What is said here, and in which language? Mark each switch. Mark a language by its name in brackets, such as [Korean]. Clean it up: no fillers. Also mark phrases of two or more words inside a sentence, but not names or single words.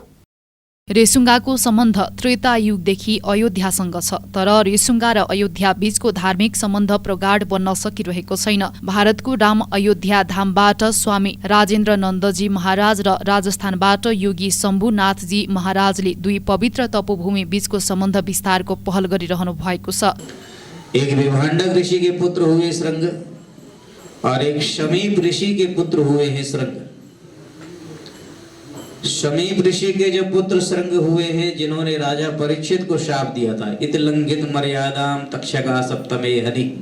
[Nepali] रेसुङ्गाको सम्बन्ध त्रेता युगदेखि अयोध्यासँग छ, तर रेसुङ्गा र अयोध्या बीचको धार्मिक सम्बन्ध प्रगाढ बन्न सकिरहेको छैन। भारतको राम अयोध्या धामबाट स्वामी राजेन्द्र नन्दजी महाराज र राजस्थानबाट योगी शम्भुनाथजी महाराजले दुई पवित्र तपोभूमि बीचको सम्बन्ध विस्तारको पहल गरिरहनु भएको छ। [Hindi] एक विभाण्डक ऋषि के पुत्र हुए श्रृंग और एक शमीप ऋषि के पुत्र हुए हैं श्रृंग। शमीप ऋषि के जो पुत्र श्रृंग हुए हैं, जिन्होंने राजा परीक्षित को शाप दिया था, [Sanskrit] इत लंघित मर्यादाम तक्षका सप्तमे हरि।